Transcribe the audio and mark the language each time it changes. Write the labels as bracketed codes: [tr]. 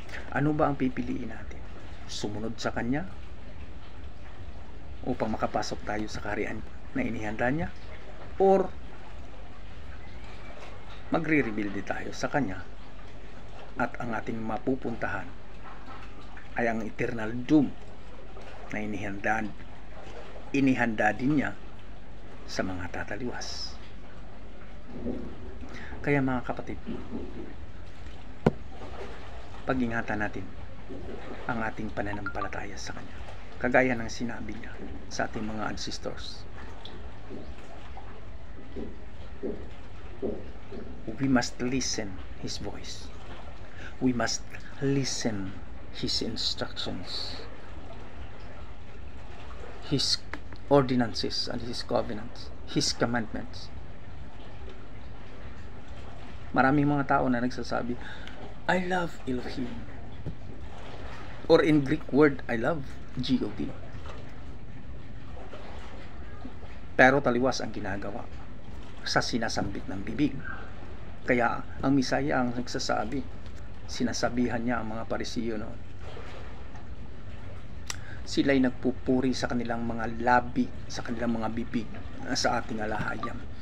[tl] Ano ba ang pipiliin natin? Sumunod sa Kanya upang makapasok tayo sa kaharian na inihanda niya, or magre-rebelde tayo sa Kanya at ang ating mapupuntahan ay ang eternal doom na inihanda din niya sa mga tataliwas. Kaya mga kapatid, pag-ingatan natin ang ating pananampalataya sa Kanya, kagaya ng sinabi niya sa ating mga ancestors. [en] We must listen His voice. We must listen His instructions. His ordinances and His covenants, His commandments. [tl] Maraming mga tao na nagsasabi, [en] I love Elohim. Or in Greek word, I love God. [tl] Pero taliwas ang ginagawa sa sinasambit ng bibig. Kaya ang Misaya ang nagsasabi, sinasabihan niya ang mga Parisiyo noon. Sila'y nagpupuri sa kanilang mga labi, sa kanilang mga bibig, sa ating alahayam.